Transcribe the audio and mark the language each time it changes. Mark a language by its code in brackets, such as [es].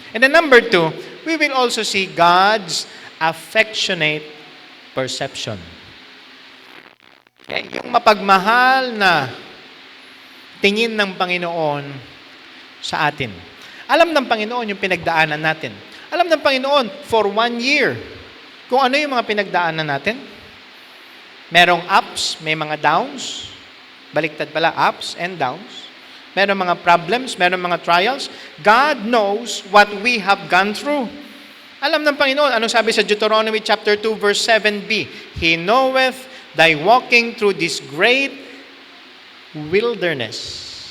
[en] And then number 2, we will also see God's affectionate perception. Okay? [tl] Yung mapagmahal na tingin ng Panginoon sa atin. Alam ng Panginoon yung pinagdaanan natin. Alam ng Panginoon for 1 year kung ano yung mga pinagdaanan natin. Merong ups, may mga downs. Baliktad pala, ups and downs. Meron mga problems, meron mga trials. God knows what we have gone through. Alam ng Panginoon, ano sabi sa Deuteronomy chapter 2 verse 7b? [en] He knoweth thy walking through this great wilderness.